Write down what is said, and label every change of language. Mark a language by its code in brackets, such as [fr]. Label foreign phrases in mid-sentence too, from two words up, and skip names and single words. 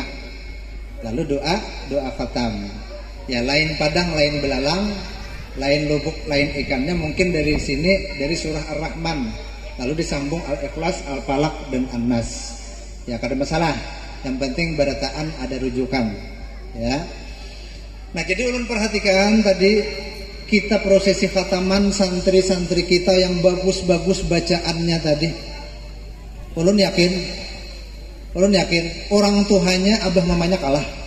[id] Lalu doa khatam. Ya, lain padang, lain belalang, lain lubuk, lain ikannya, mungkin dari sini dari surah Ar-Rahman, lalu disambung Al-Ikhlas, Al-Falaq dan An-Nas. Ya, [bjn] kada masalah. [id] Yang penting barataan ada rujukan. Ya. Nah, jadi ulun perhatikan tadi kita prosesi khataman santri-santri kita yang bagus-bagus bacaannya tadi. Ulun yakin orang tuanya abah mamanya kalah.